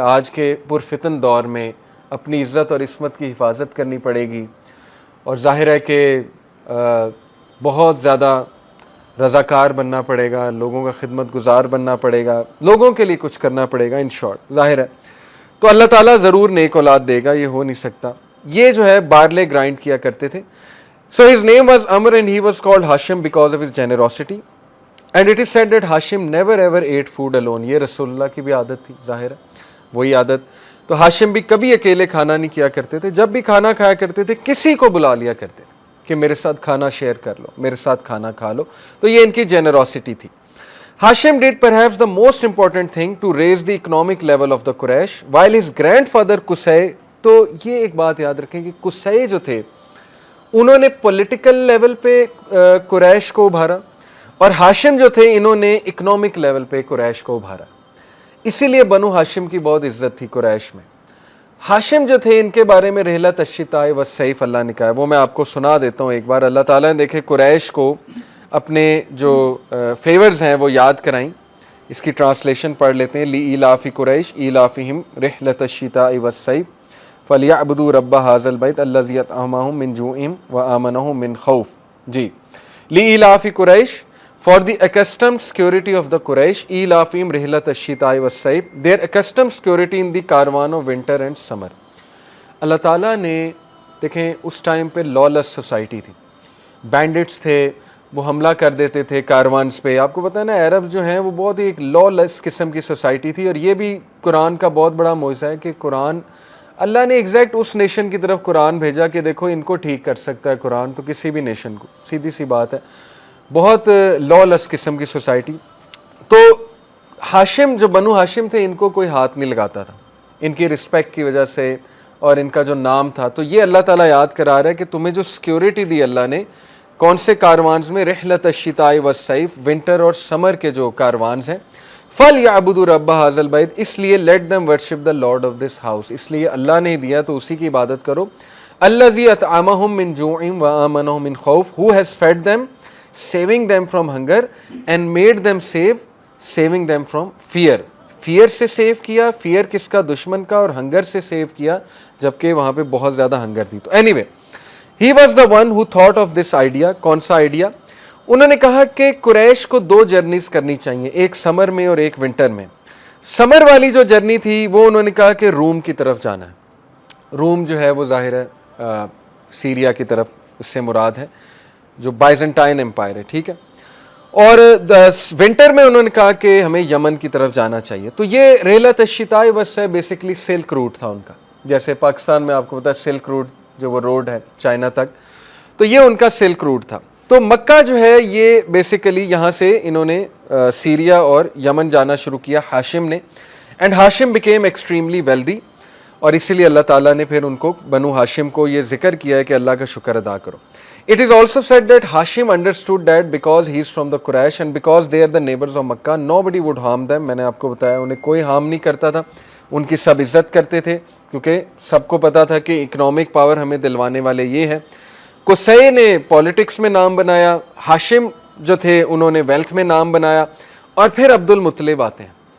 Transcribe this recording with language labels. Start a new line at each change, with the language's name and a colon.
Urdu: آج کے پرفتن دور میں اپنی عزت اور عصمت کی حفاظت کرنی پڑے گی, اور ظاہر ہے کہ بہت زیادہ رضاکار بننا پڑے گا, لوگوں کا خدمت گزار بننا پڑے گا, لوگوں کے لیے کچھ کرنا پڑے گا,
English: in short
Urdu: ظاہر ہے. تو اللہ تعالیٰ ضرور نیک اولاد دے گا, یہ ہو نہیں سکتا. یہ جو ہے بارلے گرائنڈ کیا کرتے تھے.
English: So his name was Amr and he was called Hashim because of his generosity. And it is said that Hashim never ever ate food alone.
Urdu: یہ رسول اللہ کی بھی عادت تھی, ظاہر ہے وہی عادت. تو ہاشم بھی کبھی اکیلے کھانا نہیں کیا کرتے تھے. جب بھی کھانا کھایا کرتے تھے کسی کو بلا لیا کرتے تھے کہ میرے ساتھ کھانا شیئر کر لو, میرے ساتھ کھانا کھا لو. تو یہ ان کی جنرosity تھی.
English: Hashim did perhaps the most important thing to raise the economic level of the Quraysh while his grandfather Qusay.
Urdu: تو یہ ایک بات یاد رکھیں کہ قصی جو تھے انہوں نے پولیٹیکل لیول پہ قریش کو ابھارا, اور ہاشم جو تھے انہوں نے اکنامک لیول پہ قریش کو ابھارا. اسی لیے بنو ہاشم کی بہت عزت تھی قریش میں. ہاشم جو تھے ان کے بارے میں
Arabic: رحلت الشتاء والصیف
Urdu: اللہ نے کہا ہے, وہ میں آپ کو سنا دیتا ہوں ایک بار. اللہ تعالیٰ نے دیکھے قریش کو اپنے جو فیورز ہیں وہ یاد کرائیں. اس کی ٹرانسلیشن پڑھ لیتے ہیں.
Arabic: لإیلاف قریش ایلافہم رحلت الشتاء والصیف فَلْيَعْبُدُوا رَبَّ هَٰذَا الْبَيْتِ الَّذِي أَطْعَمَهُم مِّن جُوعٍ وَآمَنَهُم مِّن خَوْفٍ.
English: جی,
Arabic: لإیلاف قریش,
English: for the accustomed security of the Quraysh,
Arabic: ایلافہم رحلت الشتاء والصیف,
English: their accustomed security in the caravan of winter and summer.
Urdu: اللہ تعالیٰ نے دیکھیں اس ٹائم پہ lawless سوسائٹی تھی, بینڈٹس تھے, وہ حملہ کر دیتے تھے کاروانز پہ. آپ کو پتہ ہے نا عرب جو ہیں وہ بہت ہی ایک lawless قسم کی سوسائٹی تھی, اور یہ بھی قرآن کا بہت بڑا معجزہ ہے کہ قرآن اللہ نے ایگزیکٹ اس نیشن کی طرف قرآن بھیجا کہ دیکھو ان کو ٹھیک کر سکتا ہے قرآن, تو کسی بھی نیشن کو, سیدھی سی بات ہے, بہت lawless قسم کی سوسائٹی. تو ہاشم جو بنو ہاشم تھے ان کو کوئی ہاتھ نہیں لگاتا تھا ان کی رسپیکٹ کی وجہ سے, اور ان کا جو نام تھا. تو یہ اللہ تعالیٰ یاد کرا رہا ہے کہ تمہیں جو سیکیورٹی دی اللہ نے, کون سے کاروانز میں؟
Arabic: رحلت الشتاء والصیف,
Urdu: ونٹر اور سمر کے جو کاروانز ہیں.
Arabic: فَلْيَعْبُدُوا رَبَّ هَٰذَا الْبَيْتِ,
Urdu: اس لیے
English: let them worship the Lord of this house,
Urdu: اس لیے اللہ نے دیا تو اسی کی عبادت کرو.
Arabic: الَّذِي أَطْعَمَهُم مِّن جُوعٍ وَآمَنَهُم مِّن خَوْفٍ,
English: who has fed them, saving them from hunger, and made them safe, saving them from fear.
Urdu: Fair سے سیو کیا, فیئر کس کا؟ دشمن کا, اور ہنگر سے سیو کیا جبکہ وہاں پہ بہت زیادہ ہنگر تھی. تو any way,
English: he was the one who thought of this idea.
Urdu: کون سا آئیڈیا؟ انہوں نے کہا کہ قریش کو 2 جرنیز کرنی چاہیے, ایک سمر میں اور ایک ونٹر میں. سمر والی جو جرنی تھی وہ انہوں نے کہا کہ روم کی طرف جانا ہے. روم جو ہے وہ ظاہر ہے سیریا کی طرف, اس سے مراد ہے جو بائزنٹائن امپائر ہے, ٹھیک ہے. اور ونٹر میں انہوں نے کہا کہ ہمیں یمن کی طرف جانا چاہیے. تو یہ ریلت الشتاء بس ہے, بیسکلی سلک روٹ تھا ان کا, جیسے پاکستان میں آپ کو پتا ہے سلک روٹ جو وہ روڈ ہے چائنا تک, تو یہ ان کا سلک روٹ تھا. تو مکہ جو ہے یہ بیسیکلی یہاں سے انہوں نے سیریا اور یمن جانا شروع کیا ہاشم نے,
English: and Hashim became extremely wealthy,
Urdu: اور اسی لیے اللہ تعالیٰ نے پھر ان کو بنو ہاشم کو یہ ذکر کیا ہے کہ اللہ کا شکر ادا کرو.
English: It is also said that Hashim understood that because he is from the Quraysh and because they are the neighbors of Makkah, nobody would harm them.
Urdu: میں نے آپ کو بتایا انہیں کوئی ہارم نہیں کرتا تھا, ان کی سب عزت کرتے تھے کیونکہ سب کو پتا تھا کہ اکنامک پاور ہمیں دلوانے والے یہ ہیں. قصی نے پولیٹکس میں نام بنایا, ہاشم جو تھے انہوں نے ویلتھ میں نام بنایا, اور پھر عبد المطلب آتے ہیں.